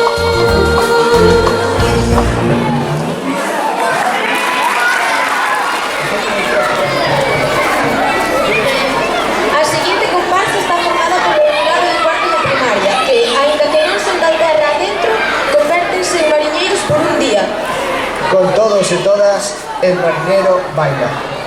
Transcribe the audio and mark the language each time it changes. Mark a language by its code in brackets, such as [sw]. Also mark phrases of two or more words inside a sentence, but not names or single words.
[gl] A seguinte comparsa está formada por o alumnado de cuarto de primaria que, aínda que non son da terra adentro, convértense en mariñeiros por un día. [es] Con todos y todas, el marinero baila.